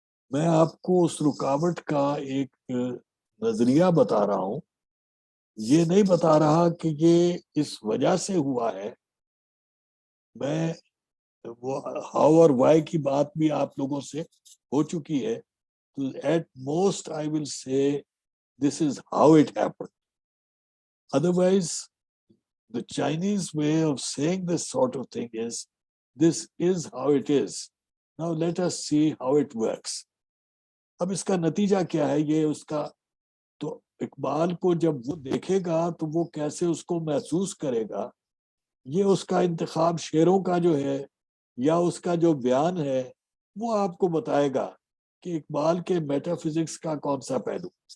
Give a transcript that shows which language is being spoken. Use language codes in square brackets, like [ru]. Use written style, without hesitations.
[ur] میں آپ کو اس رکاوٹ کا ایک نظریہ بتا رہا ہوں، یہ نہیں بتا رہا کہ یہ اس وجہ سے ہوا ہے. میں وہ ہاؤ اور وائی کی بات بھی آپ لوگوں سے ہو چکی ہے. [en] At most I will say this is how it happened. Otherwise, the Chinese way of saying this sort of thing is, this is how it is. Now let us see how it works. [ur] اب اس کا نتیجہ کیا ہے یہ اس کا، تو اقبال کو جب وہ دیکھے گا تو وہ کیسے اس کو محسوس کرے گا، یہ اس کا انتخاب شعروں کا جو ہے یا اس کا جو بیان ہے وہ آپ کو بتائے گا کہ اقبال کے میٹا فزکس کا کون سا پہلو.